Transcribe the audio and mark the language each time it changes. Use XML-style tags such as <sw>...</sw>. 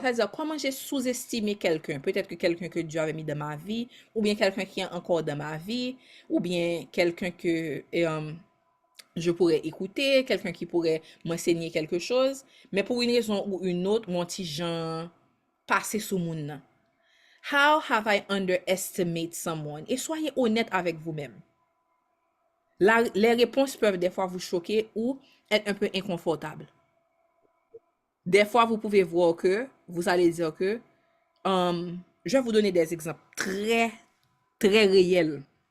<fr>Ça veut dire comment j'ai sous-estimé quelqu'un. Peut-être que quelqu'un que Dieu avait mis dans ma vie, ou bien quelqu'un qui est encore dans ma vie, ou bien quelqu'un que je pourrais écouter, quelqu'un qui pourrait m'enseigner quelque chose. Mais pour une raison ou une autre, mon petit Jean passé sous mon nom.</fr> <en>How have I underestimated someone?</en> <fr>Et soyez honnête avec vous-même. Les réponses peuvent des fois vous choquer ou être un peu inconfortables. Des fois, vous pouvez voir que, vous allez dire que, je vais vous donner des exemples très, très réels.</fr>